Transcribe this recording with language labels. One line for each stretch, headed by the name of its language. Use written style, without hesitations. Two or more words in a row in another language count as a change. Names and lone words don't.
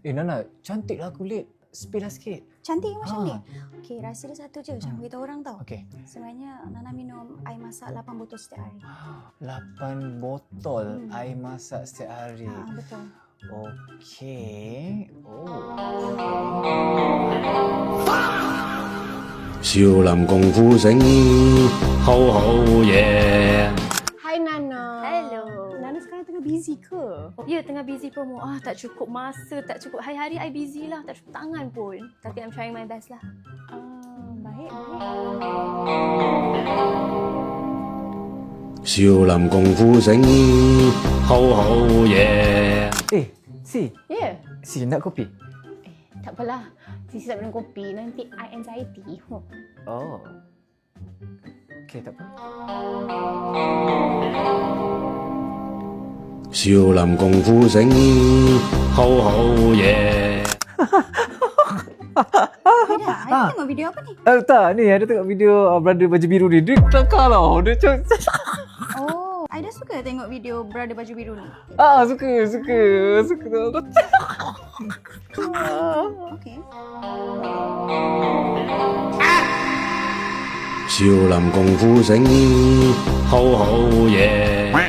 Malay: Nana, cantik lah kulit. Spill lah sikit. Cantik macam Ha. ni. Okey, rahsia dia satu je. Jangan beritahu orang tau. Okey. Sebenarnya Nana minum air masak 8 botol setiap hari. 8 botol air masak setiap hari. Betul. Okey. Oh.
Cantonese: 少林功夫醒，好好嘢。
Malay: Hai Nana. Hello. Nana sekarang tengah busy ke? Ya, tengah busy promo. Tak cukup masa, tak cukup. Hari-hari I busy lah. Tak cukup tangan pun. Tapi
English: I'm trying my best
Malay: lah. Baik.
Cantonese: 少林功夫醒，好好嘢。
Malay: Si. Ya. Si, nak kopi? Tak apalah. Sisi tak minum kopi. Nanti I anxiety. Oh. Okey, tak apa.
Cantonese: 少林功夫醒，好好嘢。
Malay: Dah, I tengok video apa ni? Tak, ni ada tengok video brother baju biru ni. Dia kelakar tau. Dia Oh, I dah suka tengok video brother baju biru ni. suka tau. Okey.
Cantonese: 少林功夫醒，好好嘢。